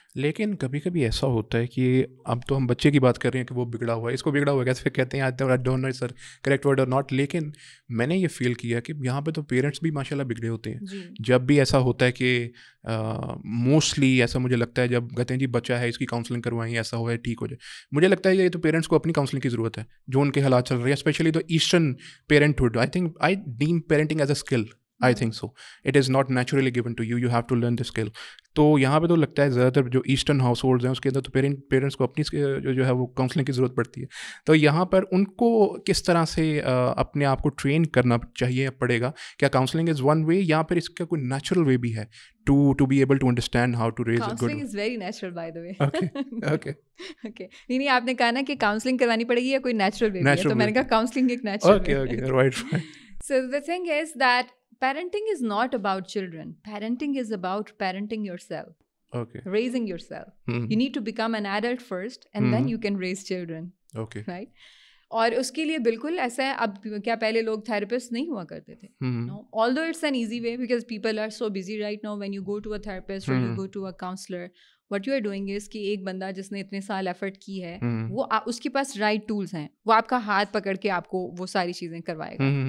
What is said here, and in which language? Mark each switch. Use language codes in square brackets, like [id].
[ur] لیکن کبھی کبھی ایسا ہوتا ہے کہ اب تو ہم بچے کی بات کر رہے ہیں کہ وہ بگڑا ہوا ہے, اس کو بگڑا ہوا ہے کیسے کہتے ہیں, [en] I don't know sir correct word اور not, [ur] لیکن میں نے یہ فیل کیا کہ یہاں پہ تو پیرنٹس بھی ماشاء اللہ بگڑے ہوتے ہیں. جب بھی ایسا ہوتا ہے کہ موسٹلی ایسا مجھے لگتا ہے جب کہتے ہیں جی بچہ ہے اس کی کاؤنسلنگ کروائیں, ایسا ہوا ہے ٹھیک ہو جائے, مجھے لگتا ہے یہ تو پیرنٹس کو اپنی کاؤنسلنگ کی ضرورت ہے جو ان کے حالات چل رہے ہیں, اسپیشلی تو eastern پیرنٹہڈ. [en] I deem parenting as a skill. I think so. It is not naturally given to you. You have to learn the skill. [ur] تو یہاں پہ تو لگتا ہے زیادہ تر جو ایسٹرن ہاؤس ہولڈز ہیں اس کے اندر تو پیرنٹس کو اپنی جو ہے وہ کاؤنسلنگ کی ضرورت پڑتی ہے. تو یہاں پر ان کو کس طرح سے اپنے آپ کو ٹرین کرنا چاہیے پڑے گا؟ کیا کاؤنسلنگ از ون وے یا پھر اس کا کوئی نیچرل وے بھی ہے [en] to be able to understand how to raise a good... Counseling is very natural, by the way. Okay. [ur] نہیں, آپ نے کہا نا کہ کاؤنسلنگ کرانی پڑے گی یا کوئی نیچرل وے ہے, تو میں نے کہا کاؤنسلنگ ایک natural way. [en] Okay, right. So the thing is that parenting is not about children. Parenting is about parenting yourself. Okay. Raising yourself. You need to become an adult first and then you can raise children. Okay. Right? [ur] اور اس کے لیے بالکل ایسا ہے, اب کیا پہلے لوگ تھراپسٹ نہیں ہوا کرتے تھے؟ [en] No. Although it's an easy way because people are so busy right now, when you go to a therapist or you go to a counselor, what you are doing is [ur] کہ ایک بندہ جس نے اتنے سال ایفرٹ کی ہے وہ اس کے پاس رائٹ ٹولس ہیں, وہ آپ کا ہاتھ پکڑ کے آپ کو وہ ساری چیزیں کروائے گا.